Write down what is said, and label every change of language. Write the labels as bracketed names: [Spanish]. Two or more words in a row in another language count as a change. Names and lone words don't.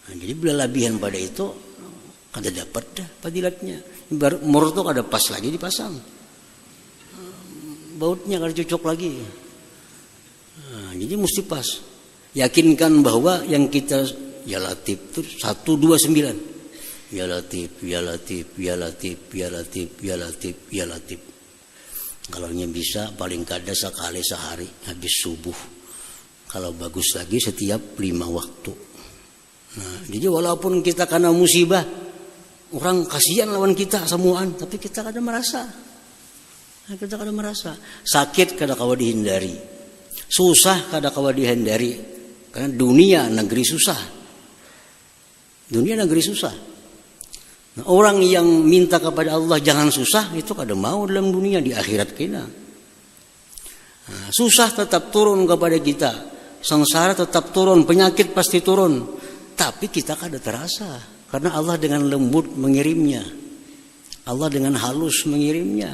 [Banjar] Nah, jadi bila lebihan pada itu kada dapat dah fadilatnya. Murut itu kada pas lagi dipasang. Bautnya kada cocok lagi. Nah, jadi mesti pas. Yakinkan bahwa yang kita [Arabic] Ya Latif [Banjar] itu 129. [Arabic] Ya Latif, Ya Latif, Ya Latif, Ya Latif, Ya Latif, Ya Latif. [Banjar] Kalau bisa paling kada sekali sehari habis subuh. Kalau bagus lagi setiap 5 waktu. Nah, jadi walaupun kita kena musibah, orang kasihan lawan kita semuaan, tapi kita kada merasa. Kita kada merasa. Sakit kada kawa dihindari. Susah kada kawa dihendari karena dunia negeri susah. Dunia negeri susah. Nah, orang yang minta kepada Allah jangan susah itu kada mau dalam dunia, di akhirat kena. Nah, susah tetap turun kepada kita, sengsara tetap turun, penyakit pasti turun, tapi kita kada terasa karena Allah dengan lembut mengirimnya, Allah dengan halus mengirimnya.